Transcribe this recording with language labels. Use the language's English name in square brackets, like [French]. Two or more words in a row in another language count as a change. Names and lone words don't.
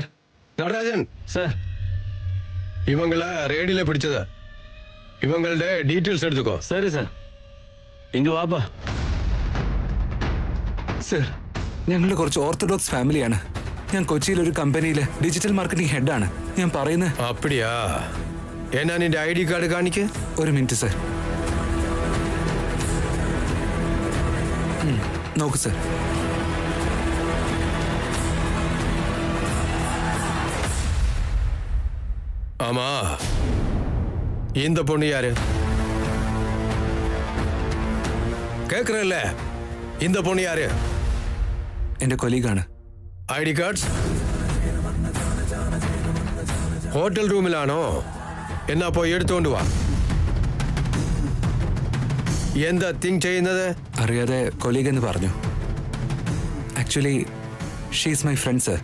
[Tamil] நடராஜன் சார், இவங்கள ரேடியில பிடிச்சதா? இவங்களோட டீட்டெயில்ஸ் எடுத்துக்கோ. சரி சார். [Malayalam] ഇങ്ങ് വാപ്പാ. സർ, ഞങ്ങളുടെ കുറച്ച് ഓർത്തഡോക്സ് ഫാമിലിയാണ്. ഞാൻ കൊച്ചിയിലൊരു കമ്പനിയിലെ [English] digital marketing [Malayalam] ഹെഡാണ്. ഞാൻ പറയുന്നത്. அப்படியா? എന്നാ നിന്റെ [English] ID card [Malayalam] കാണിക്ക്. ഒരു മിനിറ്റ് സർ. നോക്കൂ സർ. [Tamil] ஆமா, இந்த பொண்ணு யாரு? கேக்குறல்ல, இந்த பொண்ணு யாரு? [Malayalam] എന്റെ കൊലീഗാണ്. [English] ID cards [Malayalam] ഹോട്ടൽ റൂമിലാണോ? എന്നാ പോയി എടുത്തുകൊണ്ട് വാ. എന്താ തിങ്ക് ചെയ്യുന്നത്? അറിയാതെ കൊലീഗ് എന്ന് പറഞ്ഞു. [English] actually she's my friend sir.